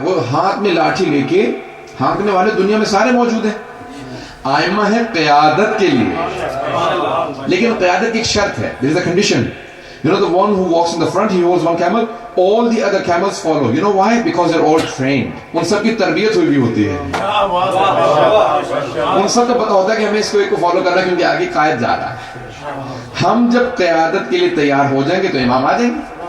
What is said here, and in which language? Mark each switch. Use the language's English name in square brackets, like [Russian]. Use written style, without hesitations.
[Hindi] वो हाथ में लाठी लेके हाँकने वाले दुनिया में सारे मौजूद हैं. आइम्मा है क़यादत के लिए, लेकिन क़यादत की एक शर्त है. [English] There is a condition. You know, the one who walks in the front, he holds one camel, all the other camels follow. You know why? Because they're all trained. [Hindi] उन सब की तरबियत हुई भी होती है. उन सब को पता होता है कि हमें इसको एक को फॉलो करना है क्योंकि आगे कायद जा रहा है. हम जब क़यादत के लिए तैयार हो जाएंगे तो इमाम आ जाएंगे.